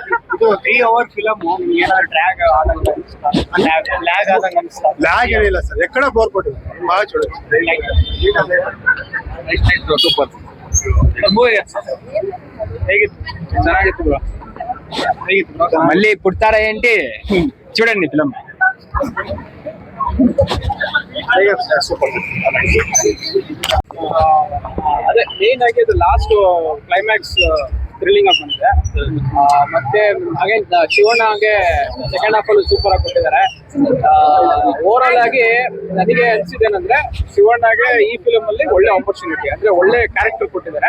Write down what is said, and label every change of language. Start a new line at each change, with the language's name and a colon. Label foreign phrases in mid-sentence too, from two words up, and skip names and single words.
Kannada: ಇದು 3 hour ಫಿಲಮ್ ಏನಾದ್ರು ಡ್ರ್ಯಾಗ್ ಆದಂಗೆ ಲ್ಯಾಗ್ ಆದಂಗೆ ಅನಿಸ್ತಾ? ಲ್ಯಾಗ್ ಏನಿಲ್ಲ ಸರ್. ಎక్కడ ಬೋರ್ ಕೊಟ್ಟಿಲ್ಲ. ಬಹಳ ಚಲೋ. ಸೂಪರ್. ಮೂವಿಗೆ ಹೇಗಿತ್ತು? ಚೆನ್ನಾಗಿತ್ತು ಬ್ರೋ. ಹೇಗಿತ್ತು bro?
Telugu: మళ్ళీ పుడతారా ఏంటి చూడండి ఫిలం.
Kannada: ಸೂಪರ್. ಅದೇ ಮೇನ್ ಆಗಿ ಅದು
English: last climax thrilling
Kannada: ಆಗಿ ಬಂದಿದೆ. ಮತ್ತೆ ಹಾಗೆ ಶಿವಣ್ಣಗೆ
English: second half
Kannada: ಅಲ್ಲಿ ಸೂಪರ್ ಆಗಿ ಕೊಟ್ಟಿದ್ದಾರೆ.
English: over all
Kannada: ಆಗಿ ನನಗೆ ಅನ್ಸಿದ್ದೇನಂದ್ರೆ ಶಿವಣ್ಣಗೆ ಈ ಫಿಲಮ್ ಅಲ್ಲಿ ಒಳ್ಳೆ ಆಪರ್ಚುನಿಟಿ ಅಂದ್ರೆ ಒಳ್ಳೆ ಕ್ಯಾರೆಕ್ಟರ್ ಕೊಟ್ಟಿದ್ದಾರೆ.